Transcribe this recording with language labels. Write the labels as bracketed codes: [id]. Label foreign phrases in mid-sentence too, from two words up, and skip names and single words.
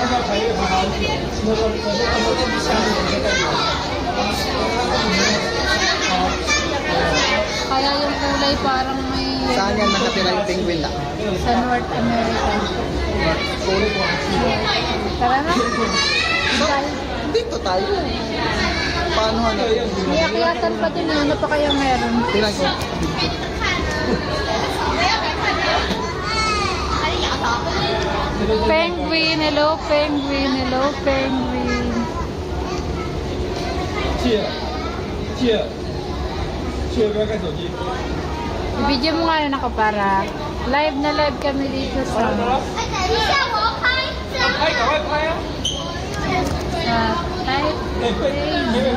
[tl] Kaya yung kulay parang may... Saan yan nakatira yung penguin na? Sa North America. Tara na. Dito tayo. Paano ano? May akyatan pa dun. Ano pa kaya meron? Tingnan ko. Penguin. Hello, penguin. Hello, penguin. I-video mo nga yun ako para live na live kami dito sa Taipei.